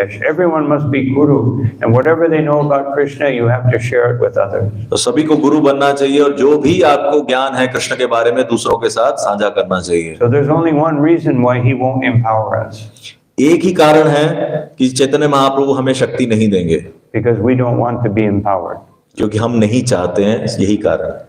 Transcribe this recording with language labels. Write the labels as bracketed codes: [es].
[en] Everyone must be guru, and whatever they know about Krishna, you have to share it with others. [hi] तो सभी को गुरु बनना चाहिए और जो भी आपको ज्ञान है कृष्ण के बारे में दूसरों के साथ साझा करना चाहिए। [en] So there's only one reason why he won't empower us. [hi] एक ही कारण है कि चैतन्य महाप्रभु हमें शक्ति नहीं देंगे। [en] Because we don't want to be empowered. [hi] क्योंकि हम नहीं चाहते हैं, यही कारण।